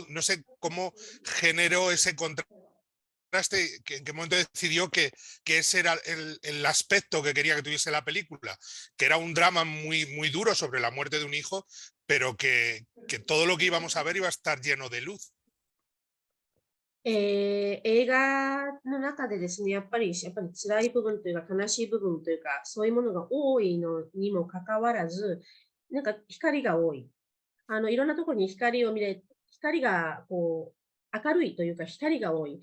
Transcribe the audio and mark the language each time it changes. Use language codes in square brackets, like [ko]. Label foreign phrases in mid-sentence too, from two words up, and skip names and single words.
[es] No sé cómo generó ese contraste, en qué momento decidió que ese era el aspecto que quería que tuviese la película, que era un drama muy, muy duro sobre la muerte de un hijo, pero que todo lo que íbamos a ver iba a estar lleno de luz. [ja] 映画の中でですね、やっぱり辛い部分というか悲しい部分というか、そういうものが多いのにもかかわらず、なんか光が多い。いろんなところに光がこう明るいというか光が多い。